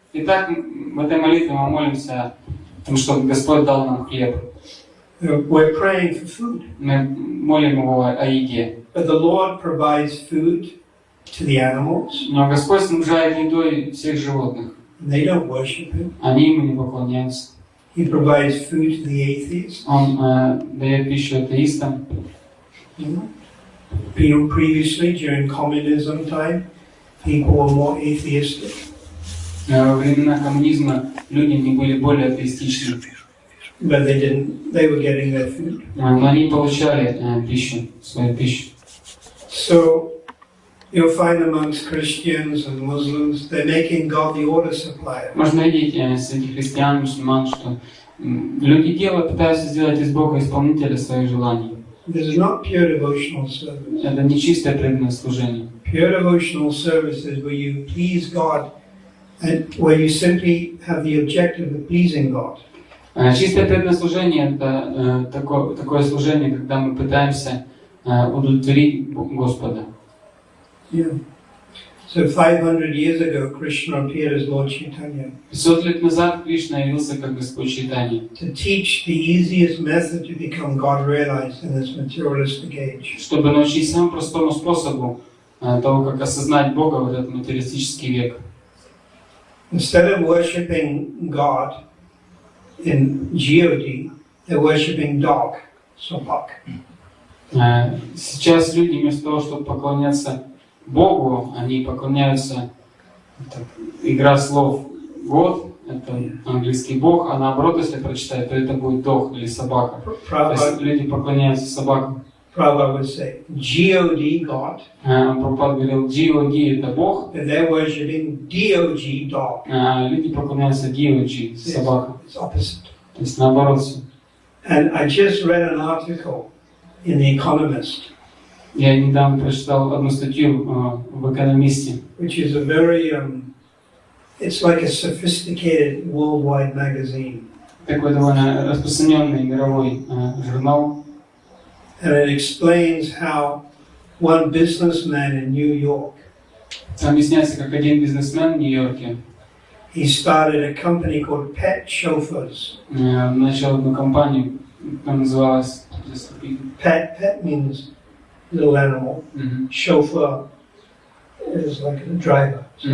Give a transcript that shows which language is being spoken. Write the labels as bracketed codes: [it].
[ru] Итак, в этой молитве мы молимся о том, что Господь дал нам хлеб. [en] We're praying for food. [ru] Мы молим Его о еде. [en] But the Lord provides food to the animals. [ru] Но Господь снабжает едой всех животных. [en] They don't worship Him. [ru] Они Ему не поклоняются. [en] He provides food to the atheists. [ru] Он дает пищу атеистам. [en] Previously, during communism time, people were more atheistic. [ru] Во времена коммунизма люди не были более атеистичны. [en] But they were getting their food. [ru] Но они получали пищу, свою пищу. [en] So, you'll find amongst Christians and Muslims, they're making God the order supplier. [ru] Можно видеть среди христиан, мусульман, что люди пытаются сделать из Бога исполнителя своих желаний. [en] This is not pure devotional service. [ru] Это не чистое преданное служение. [en] Pure devotional service is where you please God and where you simply have the objective of pleasing God. [ru] Чистое преданное служение – это такое служение, когда мы пытаемся удовлетворить Господа. [en] Yeah. So 500 years ago, Krishna appeared as Lord Chaitanya. [ru] 500 лет назад Кришна явился как Господь Чайтанья. [en] To teach the easiest method to become God realized in this materialistic age. [ru] Чтобы научить самому простому способу того, как осознать Бога в этот материалистический век. [en] Instead of worshipping God in God, they're worshipping dog, собак. [ru] Сейчас люди вместо того, чтобы поклоняться Богу, они поклоняются, игра слов «год», это английский бог, а наоборот, если прочитать, то это будет дог или собака. То есть люди поклоняются собакам. [en] Prabhupada would say, God, God. [ru] Прабхупада говорил, God это бог, [en] And they're worshipping DOG, dog. [ru] а люди поклоняются God, собака. [en] It's opposite. [ru] То есть наоборот. [en] And I just read an article in The Economist. [ru] Я недавно прочитал одну статью в «Экономисте», [en] which is a very, it's like a sophisticated worldwide magazine. [ru] Такой довольно распространенный мировой журнал. [en] And it explains how one businessman in New York, [ru] Там объясняется, как один бизнесмен в Нью-Йорке [en] he started a company called Pet Chauffeurs. [ru] Начал одну компанию, которая называлась [en] Pet means little animal. Chauffeur is like a driver.